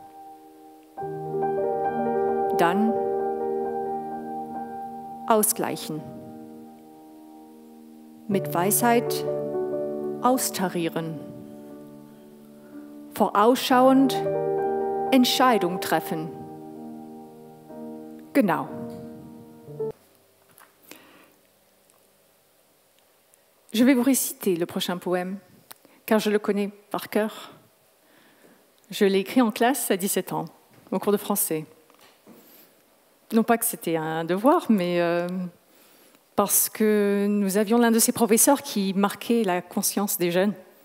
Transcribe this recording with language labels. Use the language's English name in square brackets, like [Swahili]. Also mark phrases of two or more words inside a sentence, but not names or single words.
[German] Dann ausgleichen. Mit Weisheit austarieren, vorausschauend Entscheidung treffen. Genau. [French] Je vais vous réciter le prochain poème, car je le connais par cœur. Je l'ai écrit en classe à 17 ans, au cours de français. Non pas que c'était un devoir, mais parce que nous avions l'un de ces professeurs qui marquait la conscience des jeunes.